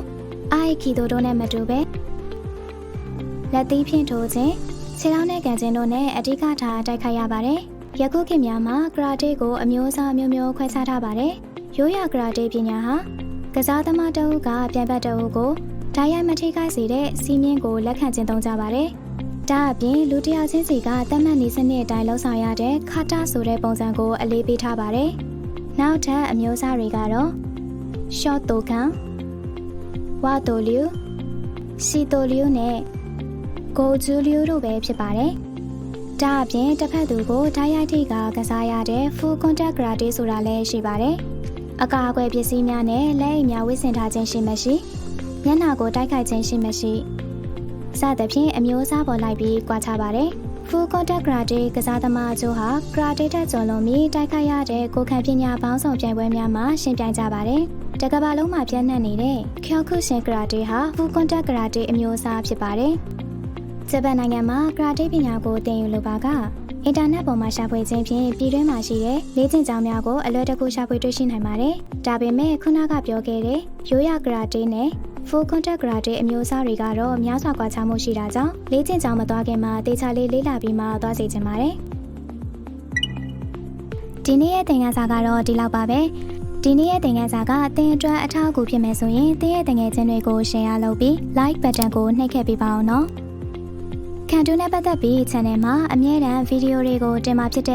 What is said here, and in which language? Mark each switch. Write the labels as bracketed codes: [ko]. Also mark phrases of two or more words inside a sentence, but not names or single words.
[my] အိုင်ကီဒိုတို့နဲ့မတူပဲလက်သီးဖြင့်ထိုးခြင်းခြေထောက်နဲ့ကန်ခြင်းတို့နဲ့အဓိကထားတိုက်ခိုက်ရပါတယ်ယခုခေတ်များမှာကရာတေးကိုအမျိုးအစားမျိုးမျိုးခွဲခြားထားပါတယ်ရိုးရာကရာတေးပညာဟာကစားသမားတအုပ်ကပြန်ဘက်တအုပ်ကိုဓာတ်ရိုက်မထိခိုက်စေတဲ့စီးမြင့်ကိုလက်ခံကျင့်သုံးကြပါတယ်ဒါအပြင်လူတစ်ယောက်ချင်းစီကသတ်မှတ်နည်းစနစ်အတိုင်းလှုပ်ဆောင်ရတဲ့ခါတာဆိုတဲ့ပုံစံကိုအလေးပေးထားပါတယ်နောက်ထပ်အမျိုးအစားတွေကတော့ ရှော့တိုခံဝါတိုလျူစီတိုလျူနဲ့ဂိုဂျူလျူတို့ပဲဖြစ်ပါတယ်။ဒါအပြင်တစ်ဖက်သူကိုတိုက်ရိုက်ထိကကစားရတဲ့ [en] full contact karate [my] ဆိုတာလည်းရှိပါတယ်။အကာအကွယ်ပစ္စည်းများနဲ့လက်အိတ်များဝတ်ဆင် ထားခြင်းရှိမရှိမျက်နှာကိုတိုက်ခိုက်ခြင်းရှိမရှိစသဖြင့်အမျိုးအစားပေါ်လိုက်ပြီးကွာခြားပါတယ်။ [en] full contact karate [my] ကစားသမားအချို့ဟာ karate တက်ကျော်လွန်ပြီး တိုက်ခိုက်ရတဲ့ကိုယ်ခံပညာပေါင်းစုံပြိုင်ပွဲများမှာရှင်ပြိုင်ကြပါတယ်။တကမ္ဘာလုံးမှာပြန့်နှံ့နေတဲ့ Kyokushin karate ဟာ [en] full contact karate [my] အမျိုးအစားဖြစ်ပါတယ်။ဂျပန်နိုင်ငံမှာ karate ပညာကိုသင်ယူလိုပါကအင်တာနက်ပေါ်မှာရှာဖွေခြင်းဖြင့်ပြည်တွင်းမှာရှိတဲ့လေ့ကျင့်ကျောင်းများကိုအလွယ်တကူရှာဖွေတွေ့ရှိနိုင်ပါတယ်။ဒါပေမဲ့ခုနကပြောခဲ့တဲ့ရိုးရာ karate နဲ့ [en] full contact karate [my] အမျိုးအစားတွေကတော့များစွာကွာခြားမှုရှိတာကြောင့်လေ့ကျင့်ကျောင်းမသွားခင်မှာတေချာလေးလေ့လာပြီးမှသွားစီခြင်းပါတယ်။ ဒီနေ့ရဲ့သင်ခန်းစာကတော့ဒီလောက်ပါပဲ။ဒီနေ့ရဲ့သင်ခန်းစာကသင်အတွက်အထောက်အကူဖြစ်မယ်ဆိုရင်သင်ရဲ့တငယ်ချင်းတွေကို share လုပ်ပြီး [en] like button [my] ကိုနှိပ်ခဲ့ပေးပါအောင်နော်။ခံတူနဲ့ပတ်သက်ပြီး channel မှာအမြဲတမ်းဗီဒီယိုတွေကိုတင်မှာဖြစ်